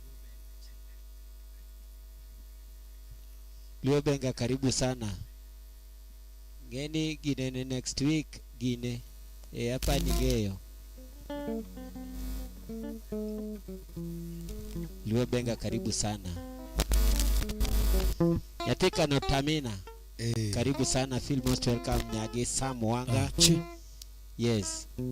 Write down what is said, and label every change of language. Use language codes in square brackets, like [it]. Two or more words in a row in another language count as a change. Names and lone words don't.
[sw] Luo Benga, karibu sana. [luo] Ngeni gine [en] next week [luo] gine. [sw] Hapa nigeyo. Luo Benga, karibu sana. Yatika Notamina. Karibu sana. [en] Feel most welcome. [luo] Nyage Sam Wanga. Yes.